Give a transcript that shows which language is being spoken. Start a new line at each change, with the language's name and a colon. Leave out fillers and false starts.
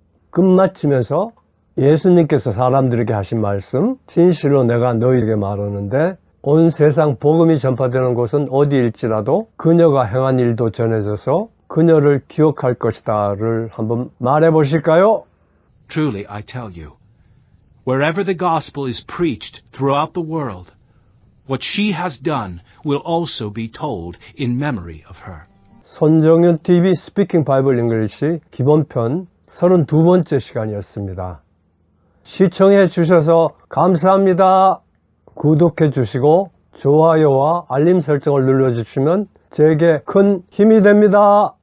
Korean: 끝마치면서 예수님께서 사람들에게 하신 말씀, 진실로 내가 너희에게 말하는데 온 세상 복음이 전파되는 곳은 어디일지라도 그녀가 행한 일도 전해져서 그녀를 기억할 것이다를 한번 말해 보실까요?
English: Truly I tell you, wherever the gospel is preached throughout the world, what she has done will also be told in memory of her.
Korean: 손정윤 TV 스피킹 바이블 잉글리시 기본편 32번째 시간이었습니다. 시청해 주셔서 감사합니다. 구독해 주시고 좋아요와 알림 설정을 눌러주시면 제게 큰 힘이 됩니다.